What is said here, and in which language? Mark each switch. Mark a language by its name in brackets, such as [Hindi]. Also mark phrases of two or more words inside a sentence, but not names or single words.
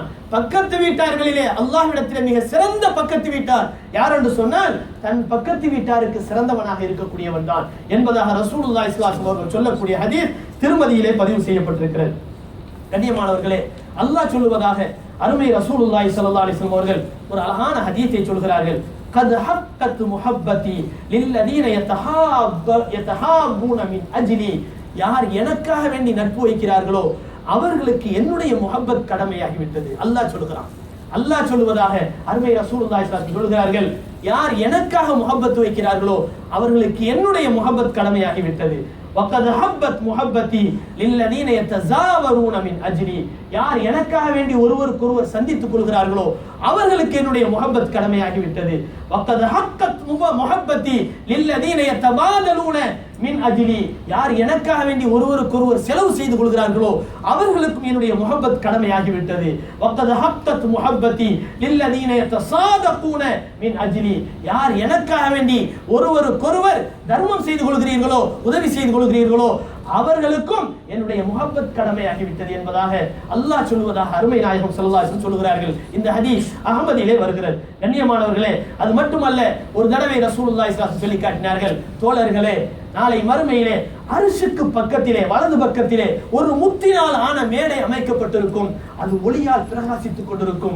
[Tamil] பக்கத்து வீட்டார்களிலே அல்லாஹ்விடத்திலே மிக சிறந்த பக்கத்து வீட்டார் யார் என்று சொன்னால் தன் பக்கத்து வீட்டாருக்கு சிறந்தவனாக இருக்கக்கூடியவன் தான் என்பதாக [Arabic] رسول الله صلى الله عليه وسلم [Tamil] சொல்லக்கூடிய ஹதீஸ் திருமதியிலே பதிவு செய்யப்பட்டிருக்கிறது. கண்ணியமானவர்களே, அல்லாஹ் சொல்லுவதாக அருமை [Arabic] رسول الله صلى الله عليه وسلم [Tamil] அவர்கள் ஒரு அழகான ஹதீஸை சொல்கிறார்கள். [Arabic] قد حقت محبتي للذين يتحابون من اجلي. [Tamil] யார் எனக்காக வேண்டி நட்பு வைக்கிறார்களோ அவர்களுக்கு என்னுடைய முஹப்பத் கடமையாகிவிட்டது. அல்லாஹ் சொல்கிறான். அல்லாஹ் சொல்வதாக அருமை [Arabic] رسول الله صلى الله عليه وسلم [Tamil] சொல்கிறார்கள், யார் எனக்காக முஹப்பத் வைக்கிறார்களோ அவர்களுக்கு என்னுடைய முஹப்பத் கடமையாகிவிட்டது. [Arabic] وقد حبت محبتي للذين يتزاورون من اجلي. [Tamil] யார் எனக்காக வேண்டி ஒருவருக்கொருவர் சந்தித்துக் கொள்கிறார்களோ அவர்களுக்கு என்னுடைய முஹப்பத் கடமையாகிவிட்டது. [Arabic] وقد حقت محبتي للذين يتبادلون من اجلي. [Tamil] யார் எனக்காக வேண்டி ஒருவருக்கொருவர் செலவு செய்து கொள்கிறார்களோ அவர்களுக்கும் என்னுடைய முஹப்பத் கடமையாகிவிட்டது. [Arabic] وقد حقت محبتي للذين يتصادقون من اجلي. [Tamil] யார் எனக்காக வேண்டி ஒருவருக்கொருவர் தர்மம் செய்து கொள்கிறீர்களோ உதவி செய்து கொள்கிறீர்களோ அவர்களுக்கும் என்னுடைய முஹப்பத் கடமையாகிவிட்டது என்பதாக அல்லாஹ் சொல்வதாக அருமை நாயகம் [Arabic] صلى الله عليه وسلم [Tamil] சொல்கிறார்கள். இந்த ஹதீஸ் அஹ்மதிலே வருகிறது. கண்ணியமானவர்களே, அது மட்டுமல்ல, ஒரு தடவை [Arabic] رسول الله صلى الله عليه وسلم [Tamil] சொல்லி காட்டினார்கள், தோழர்களே, நாளை மறுமையிலே அர்ஷுக்கு பக்கத்திலே வலது பக்கத்திலே ஒரு முத்தினால் ஆன மேடை அமைக்கப்பட்டிருக்கும், அது ஒளியால் பிரகாசித்துக் கொண்டிருக்கும்.